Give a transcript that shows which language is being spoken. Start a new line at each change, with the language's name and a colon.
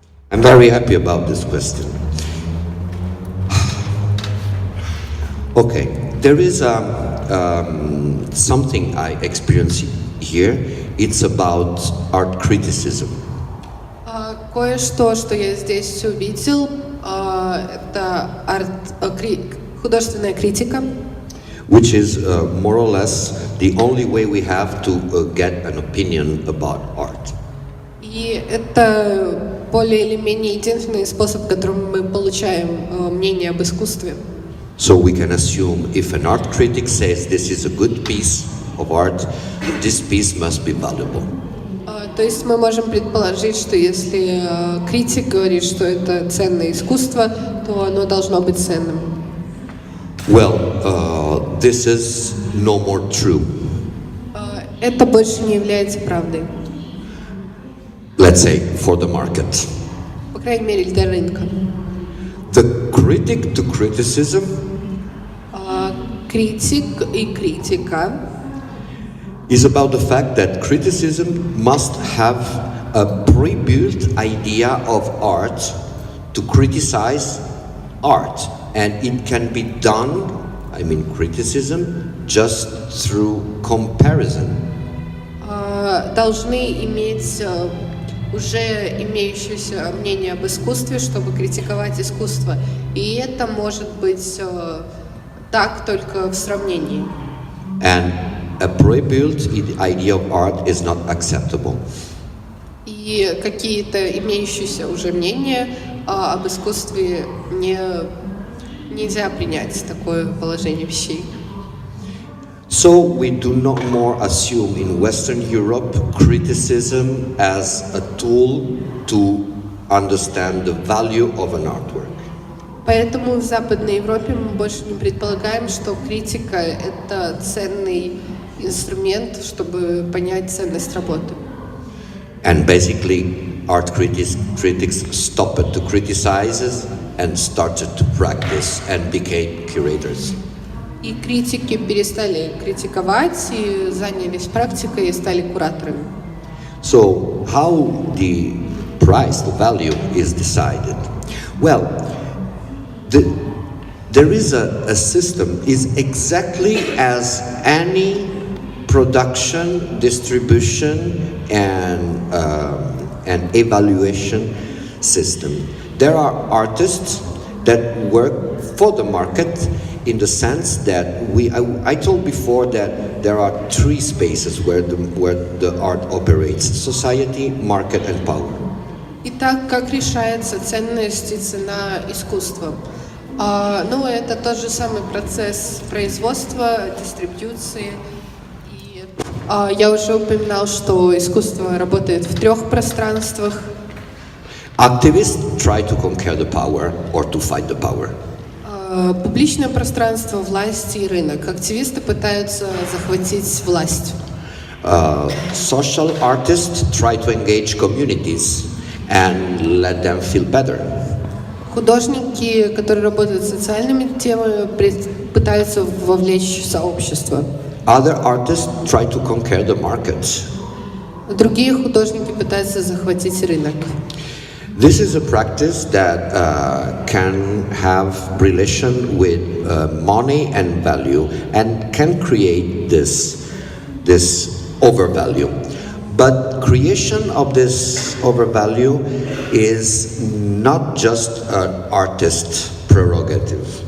English: I'm very happy about this question. Okay, there is something I experience here. It's about art criticism.
Russian: Кое-что, что я здесь увидел, это художественная критика,
English: Which is more or less the only way we have to get an opinion about art.
Russian: и это более или менее единственный способ, которым мы получаем мнение об искусстве.
English: So we can assume if an art critic says this is a good piece of art, this piece must be valuable.
Russian: То есть мы можем предположить, что если критик говорит, что это ценное искусство, то оно должно быть ценным.
English: Well, this is no more true.
Russian: Это больше не является правдой.
English: Let's say for the market.
Russian: По крайней мере, для рынка.
English: The critic to criticism
Russian: Критик и критика
English: is about the fact that criticism must have a pre-built idea of art to criticize art. And it can be done, I mean criticism, just through comparison.
Russian: должны иметь уже имеющееся мнение об искусстве, чтобы критиковать искусство. И это может быть так только в сравнении.
English: And a pre-built idea of art is not acceptable.
Russian: И какие-то имеющиеся уже мнения об искусстве нельзя принять такое положение вещей.
English: So we do not more assume in Western Europe criticism as a tool to understand the value of an artwork.
Russian: Поэтому в Западной Европе мы больше не предполагаем, что критика — это ценный инструмент, чтобы понять ценность работы.
English: And basically, art critics stopped to criticize and started to practice and became curators.
Russian: И критики перестали критиковать и занялись практикой и стали кураторами.
English: So how the price, the value is decided? Well, there is a system is exactly as any production, distribution, and evaluation system. There are artists that work for the market in the sense that I told before that there are three spaces where the art operates: society, market, and power.
Russian: Итак, как решается ценность и цена искусства? Это тот же самый процесс производства, дистрибьюции. И я уже упоминал, что искусство работает в трех пространствах.
English: Activists try to conquer the power or to fight the power.
Russian: Публичное пространство, власть и рынок. Активисты пытаются захватить власть.
English: Social artists try to engage communities and let them feel better.
Russian: Художники, которые работают с социальными темами, пытаются вовлечь сообщество.
English: Other artists try to conquer the market.
Russian: Другие художники пытаются захватить рынок.
English: This is a practice that can have relation with money and value and can create this overvalue. But creation of this overvalue is not just an artist's prerogative.